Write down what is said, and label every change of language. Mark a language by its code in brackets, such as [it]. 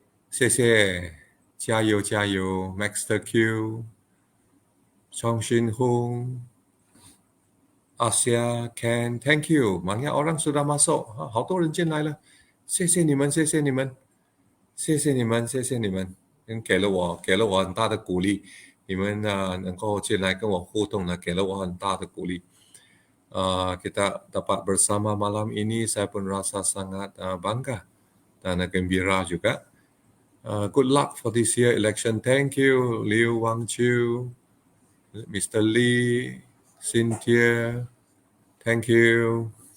[zh] 谢谢，加油加油 Maxter Q, Chong Shin Hung, Asia Ken, [en] thank you. [ms] Banyak orang sudah masuk， [zh] 好多人进来了，谢谢你们，谢谢你们，谢谢你们，谢谢你们，给了我很大的鼓励。你们能够进来跟我互动呢，给了我很大的鼓励。 [ms] Kita dapat bersama malam ini, saya pun rasa sangat bangga dan gembira juga. [en] Good luck for this year election. Thank you, Liu Wang Chu, Mr. Lee, Cynthia. Thank you.